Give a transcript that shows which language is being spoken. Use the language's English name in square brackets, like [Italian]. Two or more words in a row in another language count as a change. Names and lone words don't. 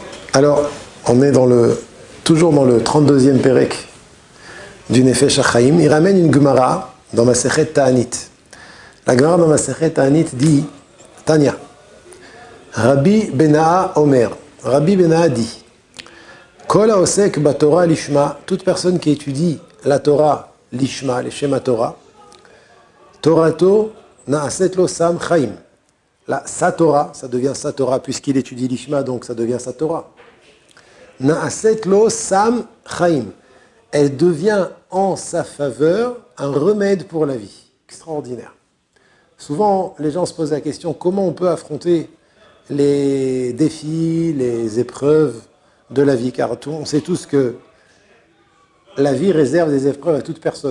[French] Alors, on est toujours dans le 32e Pérec du Nefesh HaChaim. Il ramène une Gemara dans Masechet Ta'anit. La Gemara dans Masechet Ta'anit dit, [Hebrew] תניא, רבי בנאה אומר, Rabbi Bena'a dit, כל העוסק בתורה לשמה, [French] toute personne qui étudie la Torah lishma, les Shema Torah, [Hebrew] תורתו נעשית לו סם חיים. [French] Sa Torah, ça devient sa Torah, puisqu'il étudie l'Ishma, donc ça devient sa Torah. [Hebrew] נעשית לו סם חיים. [French] Elle devient en sa faveur un remède pour la vie. Extraordinaire. Souvent, les gens se posent la question, comment on peut affronter les défis, les épreuves de la vie? Car on sait tous que la vie réserve des épreuves à toute personne.